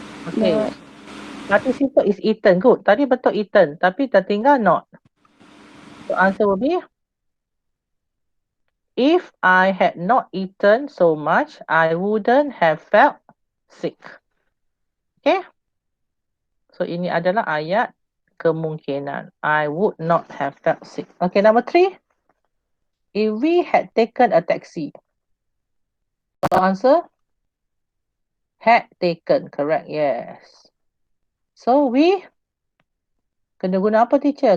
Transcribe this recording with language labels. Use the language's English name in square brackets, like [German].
[English] Okay. Participle is eaten. Good. [Malay] Tadi betul [English] eaten. [Malay] Tapi tertinggal not. [English] So answer will be if I had not eaten so much, I wouldn't have felt sick. Okay. [Malay] So ini adalah ayat kemungkinan. [English] I would not have felt sick. Okay, number 3. If we had taken a taxi. So answer? Had taken. Correct. Yes. [Malay] So we kena guna apa, teacher?